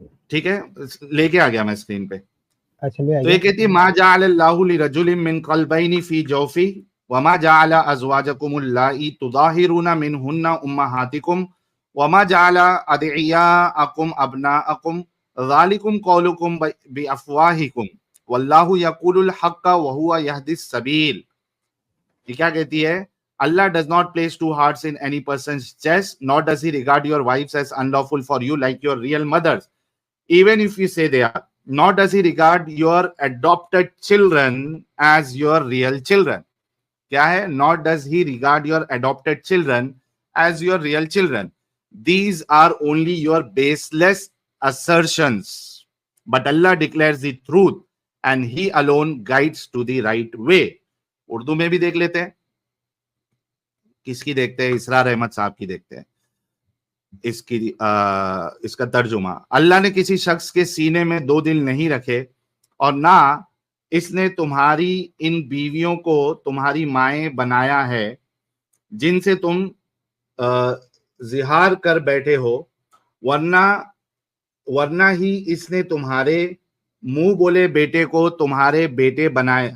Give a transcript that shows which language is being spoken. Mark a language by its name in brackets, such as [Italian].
[Urdu] ٹھیک ہے، لے کے آ گیا میں اسکرین پہ. تو یہ کہتی ہے [Arabic] ما جعل اللہ لرجل من قلبین فی جوفی وما جعل ازواجکم اللائی تظاہرون منہن امہاتکم وما جعل ادعیاءکم ابناءکم ذالکم قولکم بافواہکم واللہ یقول الحق وہو یہدی السبیل. [Urdu] یہ کیا کہتی ہے؟ [English] Allah does not place two hearts in any person's chest, nor does he regard your wives as unlawful for you like your real mothers, even if you say they are. Nor does he regard your adopted children as your real children. [Urdu] کیا ہے؟ [English] Nor does he regard your adopted children as your real children. These are only your baseless assertions. But Allah declares the truth and he alone guides to the right way. [Urdu] Urdu میں بھی دیکھ لیتے ہیں. کس کی دیکھتے ہیں؟ اسرار احمد صاحب کی دیکھتے ہیں. اس کا ترجمہ: اللہ نے کسی شخص کے سینے میں دو دل نہیں رکھے اور نہ اس نے تمہاری ان بیویوں کو تمہاری مائیں بنایا ہے جن سے تم زہار کر بیٹھے ہو، ورنہ ہی اس نے تمہارے منہ بولے بیٹے کو تمہارے بیٹے بنائے.